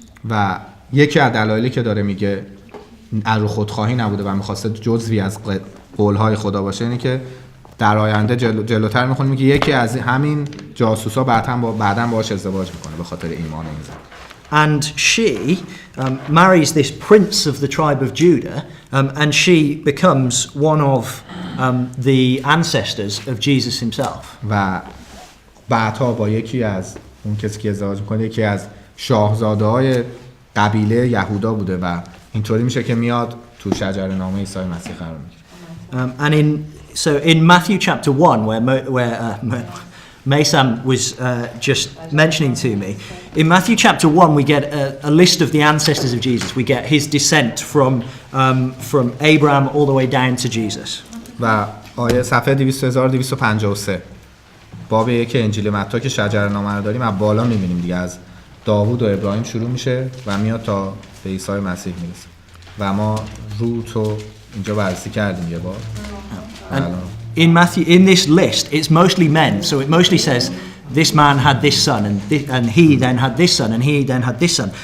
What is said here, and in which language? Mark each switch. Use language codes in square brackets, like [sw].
[fa] و یکی از دلایلی که داره میگه رو خودخواهی نبوده و میخواسته جزوی از قولهای خدا باشه اینه که در آینده جلوتر میخونیم میگه یکی از همین جاسوسا بعداً باهاش ازدواج میکنه به خاطر ایمان این زن. [en] And she marries this prince of the tribe of Judah, and she becomes one of the ancestors of Jesus himself. [fa] و بعدها با یکی از اون کسی که ازدواج میکنه یکی از شاهزاده‌های قبیله یهودا بوده و اینطوری میشه که میاد تو شجره نامه عیسی مسیح قرار میگیره. [en] And in Matthew chapter 1 where Maysam was just mentioning to me, in Matthew chapter 1 we get a list of the ancestors of Jesus. We get his descent from Abraham all the way down to Jesus. [fa] و آیه صفحه 2253 باب 1 انجیل متی که شجره نامه رو داریم از بالا می‌بینیم دیگه از داوود و ابراهیم شروع میشه و میاد تا به عیسی مسیح میرسه و ما روتو اینجا بررسی کردیم یه بار. [en] In this list, it's mostly men, so it mostly says this man had this son, and he then had this son, and he then had this son.